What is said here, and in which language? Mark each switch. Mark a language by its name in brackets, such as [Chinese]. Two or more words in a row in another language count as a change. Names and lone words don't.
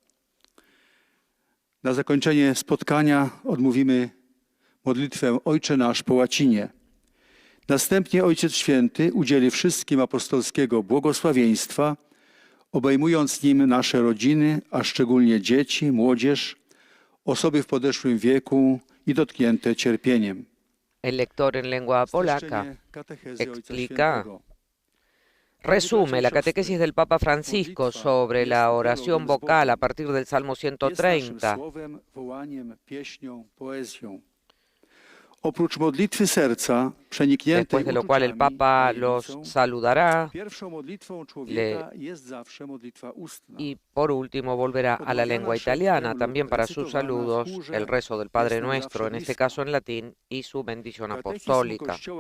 [Polish] Na zakończenie spotkania odmówimy modlitwę Ojcze Nasz po łacinie. Następnie Ojciec Święty udzieli wszystkim apostolskiego błogosławieństwa, obejmując nim nasze rodziny, a szczególnie dzieci, młodzież, osoby w podeszłym wieku i dotknięte cierpieniem. [Spanish] El lector en lengua polaca resume la catequesis del Papa Francisco sobre la oración vocal a partir del Salmo 130. [Polish] Oprócz modlitwy serca, [Spanish] Después de lo cual el Papa los saludará y por último volverá a la lengua italiana, también para sus saludos, el rezo del Padre Nuestro, en este caso en latín, y su bendición apostólica.